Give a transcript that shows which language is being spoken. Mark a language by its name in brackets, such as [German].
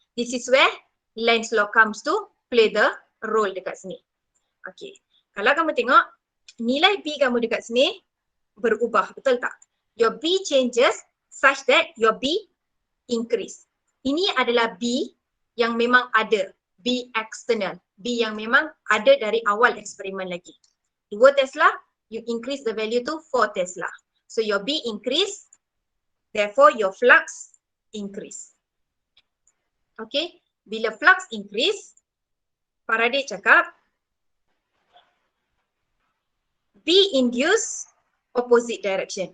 [English] This is where Lenz law comes to play the role [Malay] dekat sini. Okay, kalau kamu tengok nilai B kamu dekat sini berubah, betul tak? [English] Your B changes such that your B increase. [Malay] Ini adalah B yang memang ada, B external, B yang memang ada dari awal eksperimen lagi. [English] 2 Tesla, you increase the value to 4 Tesla. So your B increase, therefore your flux increase. Okay, bila flux increase, Faraday cakap B induce opposite direction.